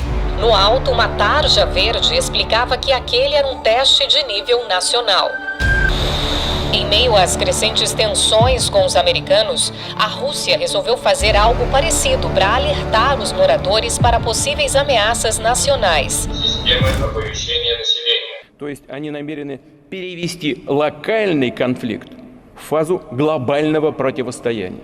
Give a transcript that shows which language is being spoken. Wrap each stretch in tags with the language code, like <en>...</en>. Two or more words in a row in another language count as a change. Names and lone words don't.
<pt>No alto, uma tarja verde explicava que aquele era um teste de nível nacional. Em meio às crescentes tensões com os americanos, a Rússia resolveu fazer algo parecido para alertar os moradores para possíveis ameaças nacionais.</pt> <ru>То есть они намерены перевести локальный конфликт в фазу глобального противостояния.</ru>